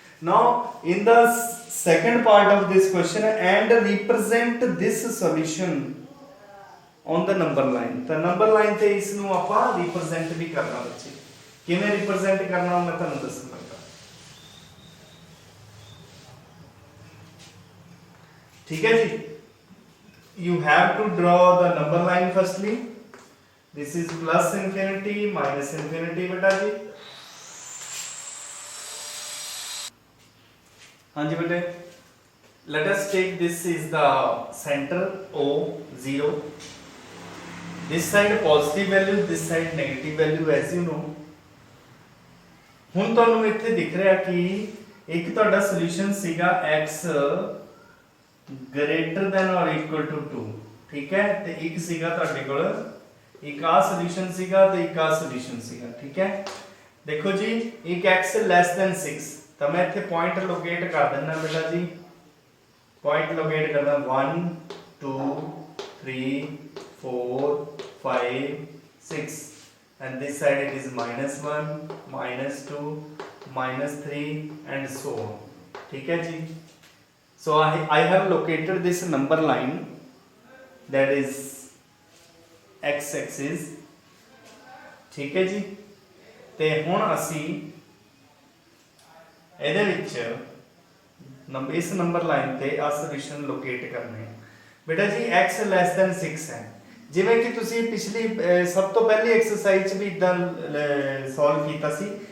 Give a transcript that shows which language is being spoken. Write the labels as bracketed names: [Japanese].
[English] Now in the second part of this question, and represent this solution on the number line. [Punjabi] The number line ਤੇ ਇਸ ਨੂੰ ਆਪਾਂ represent ਵੀ ਕਰਨਾ ਬੱਚੇ, ਕਿਵੇਂ represent ਕਰਨਾ ਮੈਂ ਤੁਹਾਨੂੰ ਦੱਸਣ ਲੱਗਾ। [Hindi] ठीक है जी, [English] you have to draw the number line firstly. This is plus infinity minus infinity [Hindi] बेटा जी। हाँ जी बेटे, [English] let us take this is the center O 0. This side positive value, this side negative value, as you know. [Punjabi] ਹੁਣ ਤੁਹਾਨੂੰ ਇੱਥੇ ਦਿਖ ਰਿਹਾ ਕਿ ਇੱਕ ਤੁਹਾਡਾ ਸੋਲੂਸ਼ਨ ਸੀਗਾ [English] x greater than or equal to 2, [Punjabi] ਠੀਕ ਹੈ, ਤੇ ਇੱਕ ਸੀਗਾ ਤੁਹਾਡੇ ਕੋਲ ਇੱਕ ਆ ਸੋਲੂਸ਼ਨ ਸੀਗਾ ਤੇ ਇੱਕ ਆ ਸੋਲੂਸ਼ਨ ਸੀਗਾ, ਠੀਕ ਹੈ। ਦੇਖੋ ਜੀ, ਇੱਕ x less than 6, ਤਾਂ ਮੈਂ ਇੱਥੇ ਪੁਆਇੰਟ ਲੋਕੇਟ ਕਰ ਦਿੰਦਾ ਬੇਟਾ ਜੀ, ਪੁਆਇੰਟ ਲੋਕੇਟ ਕਰਦਾ 1 2 3 4 5 6, [English] and this side it is -1 -2 -3 and so on, [Hindi] ठीक है जी। [English] So I have located this number line, that is x axis, [Hindi] ठीक है जी। [Punjabi] ਤੇ ਹੁਣ ਅਸੀਂ ਇਹਦੇ ਵਿੱਚ ਇਸ ਨੰਬਰ ਲਾਈਨ ਤੇ ਆ ਸੋਲੂਸ਼ਨ ਲੋਕੇਟ ਕਰਨੇ ਹੈ ਬੇਟਾ ਜੀ। [English] x less than 6 [Punjabi] ਹੈ, ਜਿਵੇਂ ਕਿ ਤੁਸੀਂ ਪਿਛਲੀ ਸਭ ਤੋਂ ਪਹਿਲੀ ਐਕਸਰਸਾਈਜ਼ 'ਚ ਵੀ ਇਦਾਂ ਸੋਲਵ ਕੀਤਾ ਸੀ।